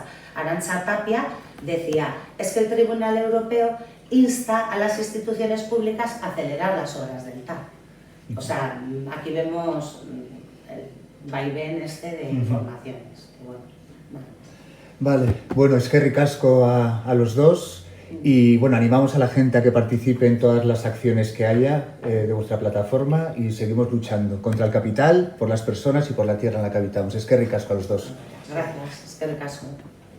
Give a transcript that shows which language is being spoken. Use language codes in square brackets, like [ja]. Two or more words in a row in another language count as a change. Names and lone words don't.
[es] Arantxa Tapia decía, es que el Tribunal Europeo insta a las instituciones públicas a acelerar las obras del TAP. O sea, aquí vemos el vaivén de informaciones. Vale, bueno, [eu] eskerrik asko [es] a los dos y bueno, animamos a la gente a que participe en todas las acciones que haya de vuestra plataforma y seguimos luchando contra el capital, por las personas y por la tierra en la que habitamos. [eu] Eskerrik asko [es] a los dos. Gracias, [eu] eskerrik asko.